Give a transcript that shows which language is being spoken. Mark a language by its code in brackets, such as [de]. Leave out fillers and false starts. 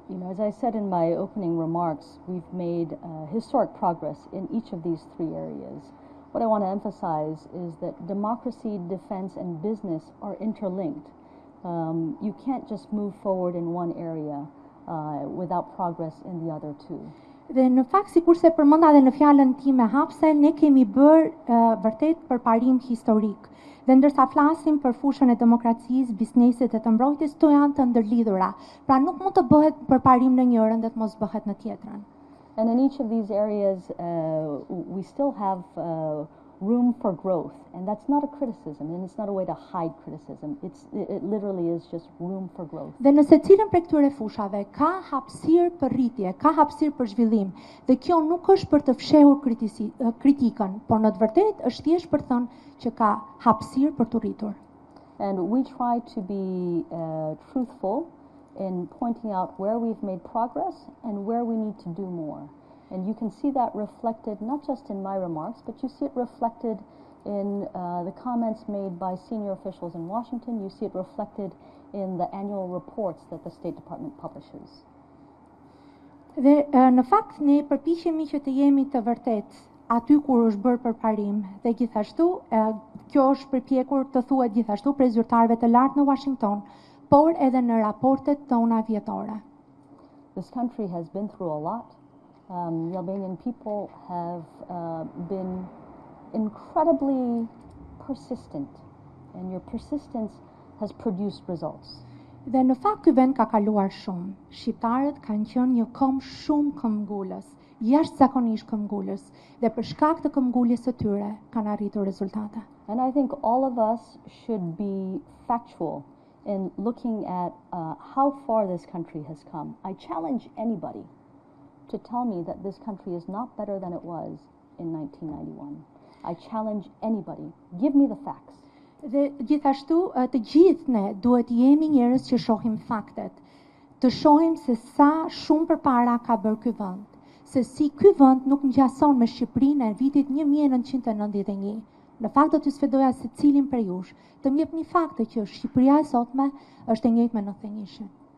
[en] As I said in my opening remarks, we've made historic progress in each of these 3 areas. What I want to emphasize is that democracy, defense, and business are interlinked. You can't just move forward in one area without progress in the other 2. [sq] Dhe në fakt, sikurse përmenda edhe në fjalën time hapse, ne kemi bërë vërtet përparim historik. Dhe ndërsa flasim për fushën e demokracisë, biznesit dhe të mbrojtjes, to janë të ndërlidhura. Pra nuk mund të bëhet përparim në njërin dhe të mos bëhet në tjetrën. [en] And in each of these areas, we still have room for growth. And that's not a criticism, and it's not a way to hide criticism. It literally is just room for growth. [sq] Dhe në secilën prej këtyre fushave ka hapësirë për rritje, ka hapësirë për zhvillim. Dhe kjo nuk është për të fshehur kritikën, por në të vërtetë është thjesht për të thënë që ka hapësirë për të rritur. [en] And we try to be truthful in pointing out where we've made progress and where we need to do more. And you can see that reflected not just in my remarks, but you see it reflected in the comments made by senior officials in Washington. You see it reflected in the annual reports that the State Department publishes. [sq] Dhe në fakt ne përpiqemi që të jemi të vërtetë aty kur është bërë përparim dhe gjithashtu kjo është përpjekur të thuhet gjithashtu prej zyrtarëve të lartë në Washington, por edhe në raportet tona vjetore. [en] This country has been through a lot. The Albanian people have been incredibly persistent, and your persistence has produced results. [sq] Dhe në fakt ky vend ka kaluar shumë. Shqiptarët kanë qenë një kom shumë këmbgulës, jashtëzakonisht këmbgulës, dhe për shkak të këmbguljes së tyre kanë arritur rezultate. [en] And I think all of us should be factual in looking at how far this country has come. I challenge anybody to tell me that this country is not better than it was in 1991. I challenge anybody. Give me the facts. [sq] Dhe gjithashtu të gjithë ne duhet jemi njerëz që shohim faktet, të shohim se sa shumë përpara ka bërë ky vend, se si ky vend nuk ngjason me Shqipërinë e vitit 1991. Në fakt do t'ju sfidoja secilin prej jush të më jepni fakte që Shqipëria e sotme është e njëjtë me 91-shin.